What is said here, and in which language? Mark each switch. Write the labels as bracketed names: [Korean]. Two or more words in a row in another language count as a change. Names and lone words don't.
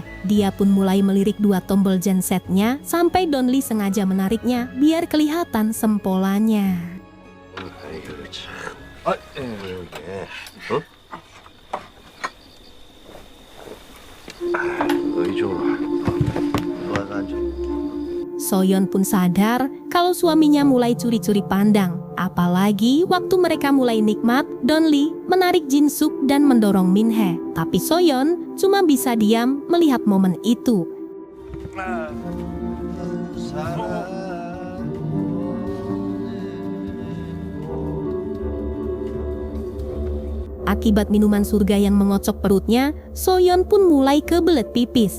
[Indonesian] Dia pun mulai melirik 2 tombol gensetnya sampai Don-lee sengaja menariknya biar kelihatan sempolannya. [Korean] 이거 참. 여기. 이쪽으로 와. 와서 앉아. [Indonesian] So-yeon pun sadar kalau suaminya mulai curi-curi pandang. Apalagi waktu mereka mulai nikmat, Don-lee menarik Jin-suk dan mendorong Min-hee. Tapi So-yeon cuma bisa diam melihat momen itu. Akibat minuman surga yang mengocok perutnya, So-yeon pun mulai kebelet pipis.